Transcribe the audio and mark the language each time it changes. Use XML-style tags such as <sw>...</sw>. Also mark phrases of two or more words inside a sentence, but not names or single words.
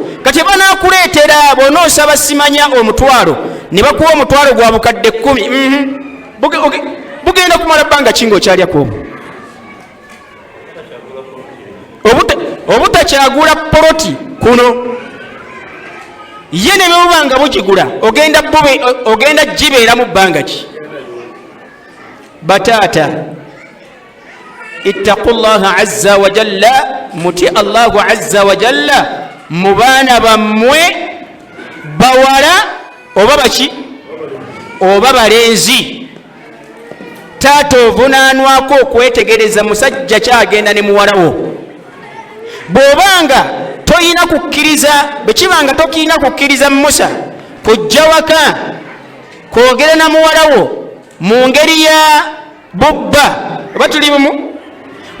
<lg>Kati banaakuleetera bw'onoosaba simanya omutwalo ne bakuwa omutwalo gwa bukadde 10, bugenda kumala bbanga kinga okyalyako obwo. Obutakyagula poloti kuno ye ne bwebuba nga bugigula ogenda gibeera mu bbanga ki? Bataata,</lg> <ar>اتقوا الله عز وجل,</ar> <lg>muti</lg> <ar>الله عز وجل</ar> <lg>mu baana bammwe bawala oba baki oba balenzi. Taata ovunaanwako okwetegereza musajja kyagenda ne muwalawo. Bw'obanga toyina kukkiriza, bwe kibanga tokirina kukkiriza Musa kujja waka kwogera na muwalawo mu ngeri ya bubba, oba tuli bumu?</lg>